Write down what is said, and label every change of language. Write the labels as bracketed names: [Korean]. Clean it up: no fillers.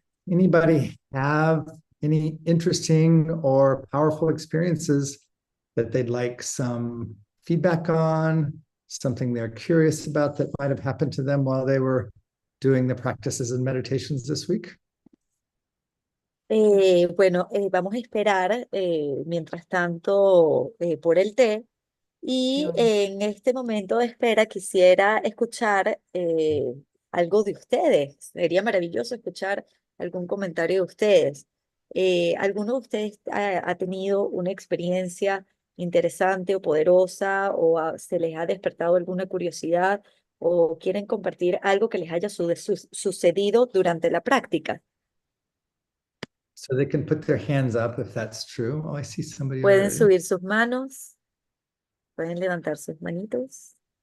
[English] Anybody have any interesting or powerful experiences that they'd like some feedback on, something they're curious about that might have happened to them while they were doing the practices and meditations this week? [Spanish] Bueno, vamos a esperar mientras tanto por el té. Y en este momento de espera quisiera escuchar algo de ustedes. Sería maravilloso escuchar algún comentario de ustedes. ¿Alguno de ustedes ha tenido una experiencia interesante o poderosa o se les ha despertado alguna curiosidad o quieren compartir algo que les haya sucedido durante la práctica? [English] So they can put their hands up if that's true. Oh, I see somebody [Spanish] Pueden [English] already. [Spanish] subir sus manos. Pueden levantar sus manitos.